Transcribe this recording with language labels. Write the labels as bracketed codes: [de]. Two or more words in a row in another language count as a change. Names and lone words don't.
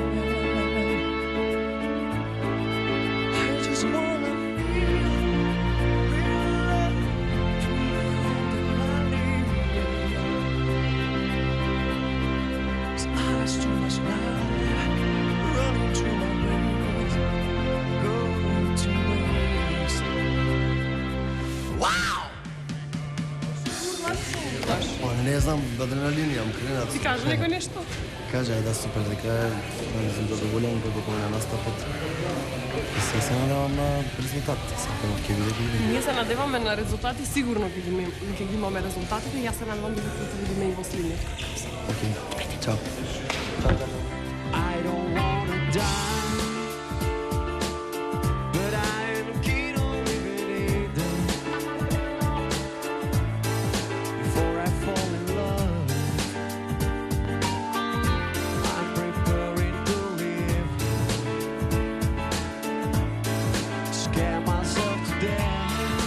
[en] I just wanna feel real love, true love that I need. 'Cause I got too much life running through my veins, going to waste. Wow! [mk] Не знам, адреналин имам кренат. Ти кажи некој нешто? Кажа да супер, дека не сум задоволен како на настапот. И се надевам на резултат. Сакам ќе види. Ние се надеваме на резултати, сигурно ќе ги имаме резултатите. Јас се надевам дека ќе видиме и во следниот. Океј. Чао. [en] I don't wanna die, but I am keen on living it before I fall in love. I'm preparing to live, scare myself to death.